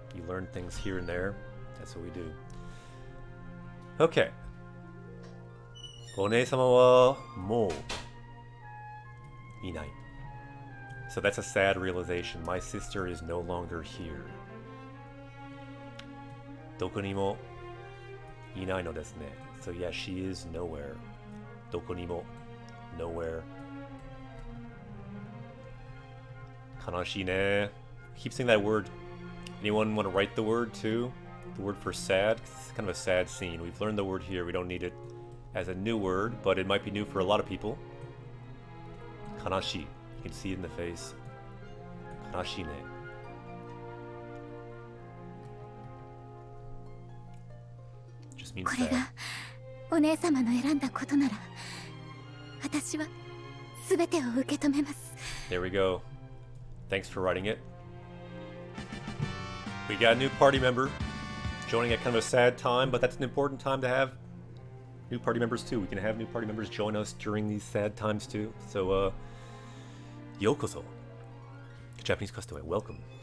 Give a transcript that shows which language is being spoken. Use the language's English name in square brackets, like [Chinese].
[English] You learn things here and there. That's what we do. Okay. [Japanese] お姉様はもういない. [English] So that's a sad realization. My sister is no longer here. [Japanese] どこにもいないのですね. [English] So yeah, she is nowhere. [Japanese] どこにも [English] nowhere. [Japanese] 悲しいね. [English] Keep saying that word. Anyone want to write the word too? The word for sad? It's kind of a sad scene. We've learned the word here. We don't need it as a new word, but it might be new for a lot of people. [Japanese] 悲しい. [English] You can see it in the face. [Japanese] 悲しいね. [English] Just means [Japanese] これ [English] sad. [Japanese] がお姉様の選んだことなら、私は全てを受け止めます。 [English] There we go. Thanks for writing it. We got a new party member joining at kind of a sad time, but that's an important time to have new party members too. We can have new party members join us during these sad times too. So, yokoso. Japanese castaway, welcome.